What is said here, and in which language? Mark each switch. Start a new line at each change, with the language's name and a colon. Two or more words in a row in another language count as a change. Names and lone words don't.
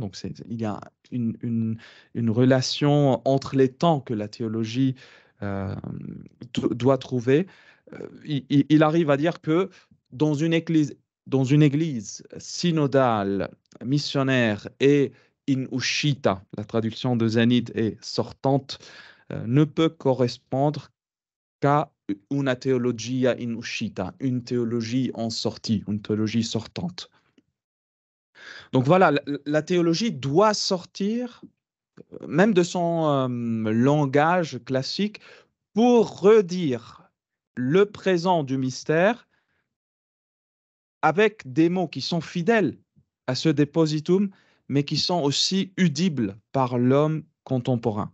French: Donc, il y a une relation entre les temps que la théologie doit trouver. Il arrive à dire que dans dans une église synodale, missionnaire et
Italian: in uscita,
French: la traduction de Zénith est sortante, ne peut correspondre qu'à
Italian: una theologia in uscita,
French: une théologie en sortie, une théologie sortante. Donc voilà, la théologie doit sortir même de son langage classique pour redire le présent du mystère avec des mots qui sont fidèles à ce depositum, mais qui sont aussi audibles par l'homme contemporain.